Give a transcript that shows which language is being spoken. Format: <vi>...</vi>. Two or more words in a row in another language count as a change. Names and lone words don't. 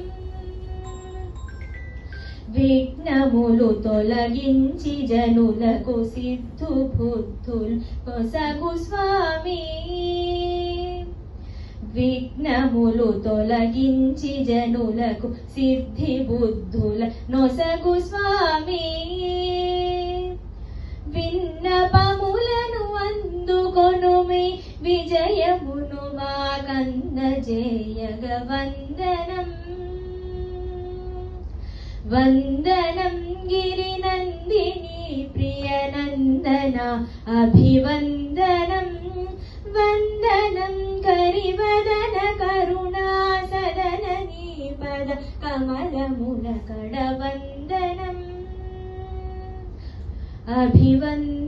<te>విఘ్నములు తొలగించి జనులకు సిద్ధు బుద్ధులు కొసగు స్వామి విఘ్నములు తొలగించి జనులకు సిద్ధి బుద్ధుల నొసగు స్వామి విన్నపములను అందుకొనుమి విజయమును మాకందజేయగ వందనం</te> <sa>वन्दनं गिरिनन्दिनी प्रियनन्दन अभिवन्दनं वन्दनं करिवदन करुणासदन दीपद कमलमुनकडवन्दनम् अभिवन्दनम्।</sa>